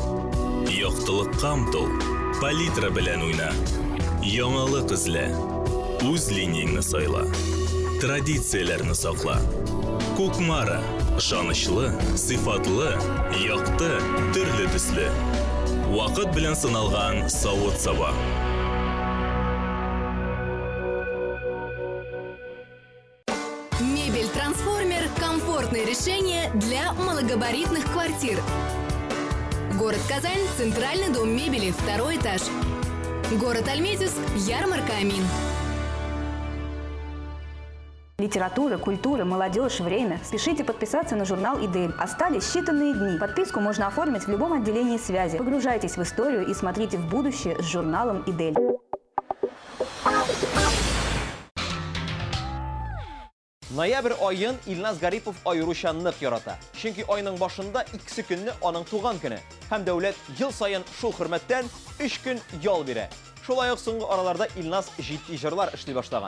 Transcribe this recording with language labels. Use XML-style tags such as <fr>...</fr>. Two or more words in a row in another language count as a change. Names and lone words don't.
<tt>Яктылыкка омтыл, палитра белән уйна. Яңалык эзлә, үз линияңне сайла. Традицияләрне сакла. Кукмара, ышанычлы, сыйфатлы, якты, төрле төсле. Вакыт белән сыналган савыт-саба.</tt> <ru>Мебель-трансформер – комфортное решение для малогабаритных квартир. Город Казань, Центральный дом мебели, 2-й этаж. Город Альметьевск, ярмарка Амин. Литература, культура, молодежь, время. Спешите подписаться на журнал «Идель». Остались считанные дни. Подписку можно оформить в любом отделении связи. Погружайтесь в историю и смотрите в будущее с журналом «Идель».</ru> <tt>Ноябрь айын Илназ Гарипов айрыша нык ярата. Чөнки айның башында 2 көнне аның туган көне. Һәм дәүләт ел саен шул хөрмәттән 3 көн ял бирә. Шулай ук соңгы араларда Илназ җитди җырлар эшли башлаган.</tt>